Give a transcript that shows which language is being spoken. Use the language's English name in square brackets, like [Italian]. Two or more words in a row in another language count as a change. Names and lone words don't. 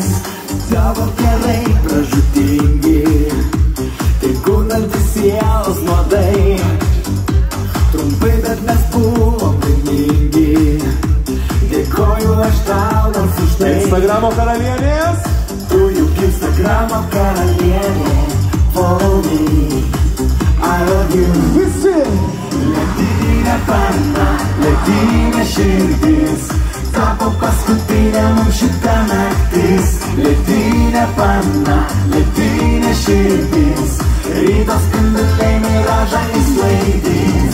[Lithuanian] Tavo keliai pražūtingi, tai kūnantis sielos nuodai. Trumpai, bet mes buvom laimingi, dėkoju aš tau nors už tai. Instagramo karalienės. Tu juk Instagramo karalienė, [English] follow me, I love you. [Lithuanian] Visi! Ledinė pana, ledinė širdis, tapo paskutinė mums šita naktis. Ledinė pana, ledinė širdis, ryto spinduliai miražą įsklaidys.